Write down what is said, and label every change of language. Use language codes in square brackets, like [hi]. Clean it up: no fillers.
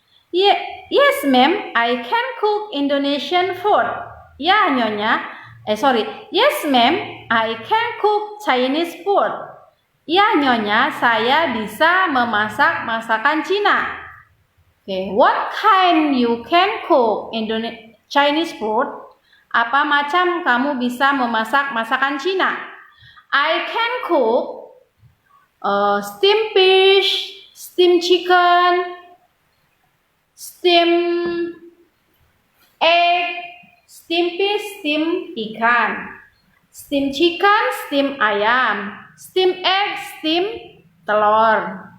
[en] Yes, ma'am, I can cook Indonesian food. [id] Ya, Nyonya. [en] Yes, ma'am, I can cook Chinese food. [id] Ya, Nyonya, saya bisa memasak masakan Cina. [en] Okay, what kind you can cook Chinese food? [id] Apa macam kamu bisa memasak masakan Cina? [en] I can cook steamed fish, steamed chicken, steamed egg, steamed fish, steamed ikan, steamed chicken, steamed ayam, steamed egg, steamed telur.